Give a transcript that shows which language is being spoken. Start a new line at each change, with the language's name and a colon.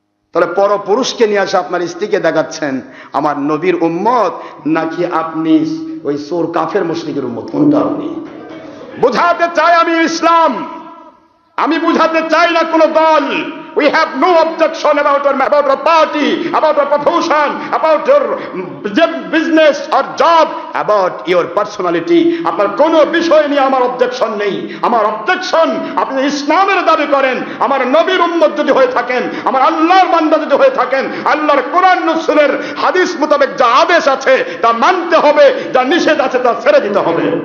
Bangla: তাহলে পর পুরুষকে নিয়ে আসে আপনার স্ত্রীকে দেখাচ্ছেন আমার নবীর উম্মত, নাকি আপনি ওই চোর কাফের মুশরিকের উম্মত? কোনটা আপনি? বুঝাতে চাই আমি ইসলাম, আমি বুঝাতে চাই না কোন দল।
English: We have no objection about your party, about your profession, about your business or job, about your personality.
Bangla: আপনার কোনো বিষয় নিয়ে আমার অবজেকশন নেই। আমার অবজেকশন, আপনি ইসলামের দাবি করেন, আমার নবীর উম্মত যদি হয়ে থাকেন, আমার আল্লাহর বান্দা যদি হয়ে থাকেন, আল্লাহর কোরআন রাসূলের হাদিস মোতাবেক যা আদেশ আছে তা মানতে হবে, যা নিষেধ আছে তা ছেড়ে দিতে হবে।